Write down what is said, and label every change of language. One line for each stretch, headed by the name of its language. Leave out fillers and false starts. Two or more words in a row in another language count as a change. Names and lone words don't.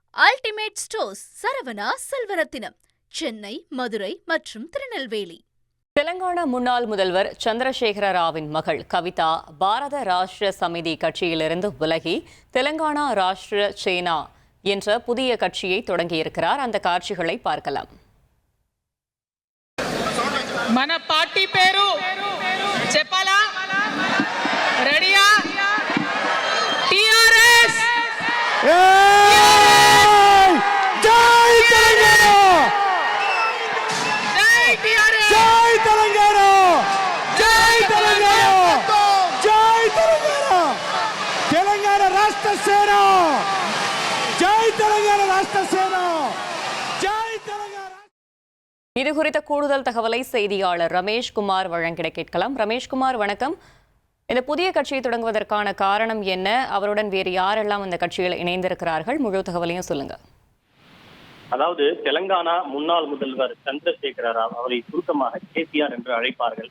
Tamil: அல்டிமேட் ஸ்டோர்ஸ் சரவணா செல்வரத்தினம், சென்னை, மதுரை மற்றும் திருநெல்வேலி. தெலங்கானா முன்னாள் முதல்வர் சந்திரசேகர ராவின் மகள் கவிதா பாரத ராஷ்டிர சமிதி கட்சியிலிருந்து விலகி தெலங்கானா ராஷ்டிர சேனா என்ற புதிய கட்சியை தொடங்கியிருக்கிறார். அந்த காட்சிகளை பார்க்கலாம்.
Telugu: మన పార్టీ పేరు చెప్పాలా? రెడీయా? టిఆర్ఎస్. జై తెలంగాణ! జై టిఆర్ఎస్! జై తెలంగాణ! జై తెలంగాణ! జై తెలంగాణ! తెలంగాణ రాష్ట్ర సేన! జై తెలంగాణ రాష్ట్ర సేన! జై తెలంగాణ!
Tamil: இது குறித்த கூடுதல் தகவலை செய்தியாளர் ரமேஷ்குமார் வழங்கிட கேட்கலாம். ரமேஷ்குமார், வணக்கம். இந்த புதிய கட்சியை தொடங்குவதற்கான காரணம் என்ன? அவருடன் வேறு யாரெல்லாம் இந்த கட்சியில் இணைந்திருக்கிறார்கள்? முழு தகவலையும் சொல்லுங்க. அதாவது தெலங்கானா முன்னாள் முதல்வர் சந்திரசேகர ராவ், அவரை சுருக்கமாக கேசிஆர் என்று அழைப்பார்கள்.